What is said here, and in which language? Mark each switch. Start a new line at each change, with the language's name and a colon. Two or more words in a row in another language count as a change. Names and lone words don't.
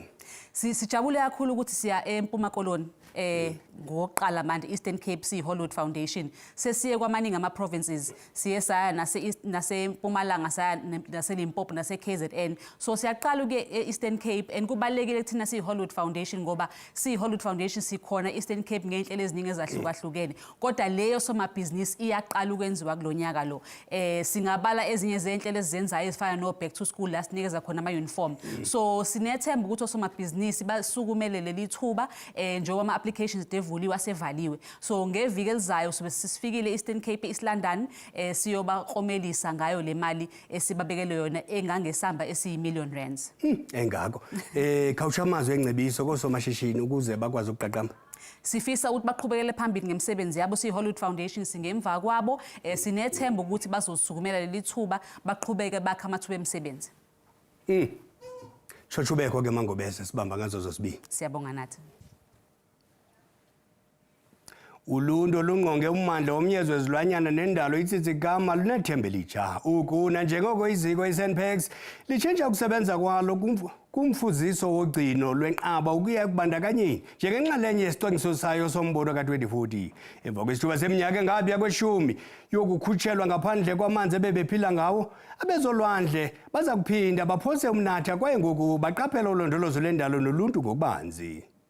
Zulu: Sijabule kakhulu ukuthi siya eMpuma Koloni ngoqala manje Eastern Cape siHollywood Foundation sesiye kwamaningi ama-provinces siye saya naseMpumalanga saya naseLimpopo nase-KZN. So siyaqala ke e-Eastern Cape and kubalekile thina siHollywood Foundation ngoba siHollywood Foundation sikhona Eastern Cape ngey'nhlelo eziningi ezahlukahlukene kodwa leyo somabhizinisi iyaqala ukwenziwa kulonyaka lo. Singabala ezinye zezinhlelo ezizenzayo ezifana no
English: back to school
Zulu: la sinikeza khona ama-uniform. So sinethemba ukuthi osomabhizinisi basukumele leli thuba njengoba ama-applications devuliwe asevaliwe. So ngeviki elizayo sobe sisifikile Eastern Cape East London siyobaklomelisa ngayo le mali esibabekele yona engangesamba esiyi-1 million rands. Engako.
Xhosa: Khawusha amazwi engcebiso kosomashishini ukuze bakwazi ukuqaqamba.
Zulu: Sifisa ukuthi baqhubekele phambili ngemisebenzi yabo siHollywood Foundation singemva kwabo sinethemba ukuthi bazosukumela leli thuba baqhubeke bakha amathuba emisebenzi. Shoshubeko ke Mangobese sibamba ngazo zosibili. Siyabonga nathi.
Xhosa: Ulundo lungqonge ummandla womnyezo wezilwanyana nendalo iTsitsikama lunethemba elitsha. Ukuna njengoko iziko iSANParks litshintsha ukusebenza kwalo kumfuziso wogcino lwenqaba ukuya ekubandakanyeni njengenxalenye yesicwangciso sayo sombono ka-2040. Emva kwesithuba seminyaka engaphaya kwe-10 yokukhutshelwa ngaphandle kwamanzi ebebephila ngawo, abezolwandle baza kuphinda baphose umnatha kwaye ngoku baqaphela ulondolozo lendalo noluntu ngokubanzi.